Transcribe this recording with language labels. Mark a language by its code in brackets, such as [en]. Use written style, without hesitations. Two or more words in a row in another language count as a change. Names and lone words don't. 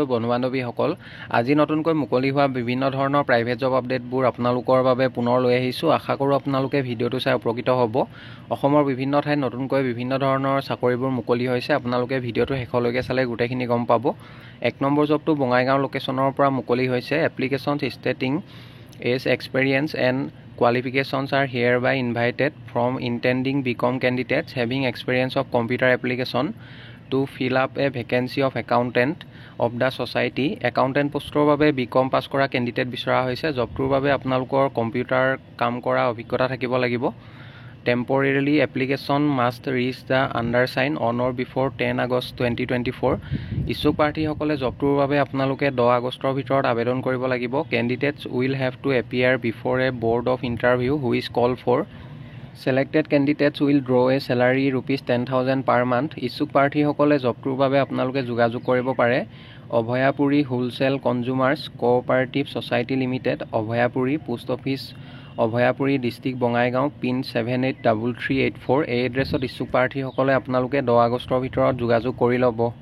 [as] বন্ধু-বান্ধৱীসকল, আজি নতুনকৈ মুকলি হোৱা বিভিন্ন ধৰণৰ প্ৰাইভেট জব আপডেটবোৰ আপোনালোকৰ বাবে পুনৰ লৈ আহিছোঁ। আশা কৰোঁ আপোনালোকে ভিডিঅ'টো চাই উপকৃত হ'ব। অসমৰ বিভিন্ন ঠাইত নতুনকৈ বিভিন্ন ধৰণৰ চাকৰিবোৰ মুকলি হৈছে। আপোনালোকে ভিডিঅ'টো শেষলৈকে চালে গোটেইখিনি গম পাব। 1 নম্বৰ জবটো বঙাইগাঁও লোকেশ্যনৰ পৰা মুকলি হৈছে। [en] applications stating age experience and qualifications are hereby invited from intending BCom candidates having experience of computer application to fill up a vacancy of accountant of the society. [as] Accountant পোষ্টৰ বাবে BCom পাছ কৰা কেণ্ডিডেট বিচৰা হৈছে। জবটোৰ বাবে আপোনালোকৰ কম্পিউটাৰ কাম কৰা অভিজ্ঞতা থাকিব লাগিব। [en] Temporarily application must reach the undersigned on or before 10 August 2024. [as] ইচ্ছুক প্ৰাৰ্থীসকলে জবটোৰ বাবে আপোনালোকে 10 আগষ্টৰ ভিতৰত আবেদন কৰিব লাগিব। [en] Candidates will have to appear before a board of interview who is called for. Selected candidates will draw a salary ₹10,000 per month. [as] ইচ্ছুক প্ৰাৰ্থীসকলে জবটোৰ বাবে আপোনালোকে যোগাযোগ কৰিব পাৰে। অভয়াপুৰী হোলচেল কনজুমাৰ্ছ কোঅপাৰেটিভ ছ'চাইটি লিমিটেড, অভয়াপুৰী, [en] post office [as] অভয়াপুৰী, ডিষ্ট্ৰিক্ট বঙাইগাঁও, পিন 783384। এই এড্ৰেছত ইচ্ছুক প্ৰাৰ্থীসকলে আপোনালোকে 10 আগষ্টৰ ভিতৰত যোগাযোগ কৰি ল'ব।